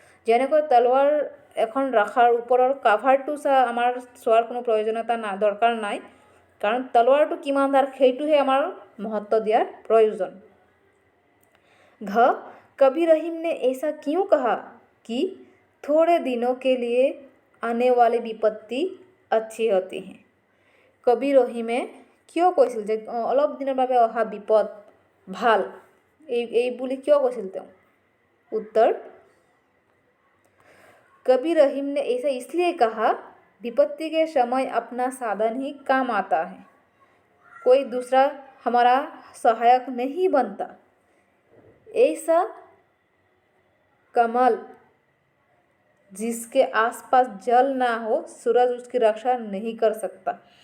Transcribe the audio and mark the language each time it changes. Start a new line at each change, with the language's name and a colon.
Assamese: যেনেকৈ তলোৱাৰ এখন ৰাখাৰ ওপৰৰ কাভাৰটো আমাৰ চোৱাৰ কোনো প্ৰয়োজনীয়তা দৰকাৰ নাই, কাৰণ তলোৱাৰটো কিমান ধাৰ সেইটোহে আমাৰ महत्व दियार प्रयोजन।
Hindi: घ कबीर रहीम ने ऐसा क्यों कहा कि थोड़े दिनों के लिए आने वाली विपत्ति अच्छी होती हैं।
Assamese: कबीर रहीमे কিয় কৈছিল যে অলপ দিনৰ বাবে অহা বিপদ ভাল, এই বুলি কিয় কৈছিল তেওঁ।
Hindi: उत्तर, कबीर रहीम ने ऐसा इसलिए कहा विपत्ति के समय अपना साधन ही काम आता है, कोई दूसरा हमारा सहायक नहीं बनता। ऐसा कमल जिसके आसपास जल ना हो सूरज उसकी रक्षा नहीं कर सकता।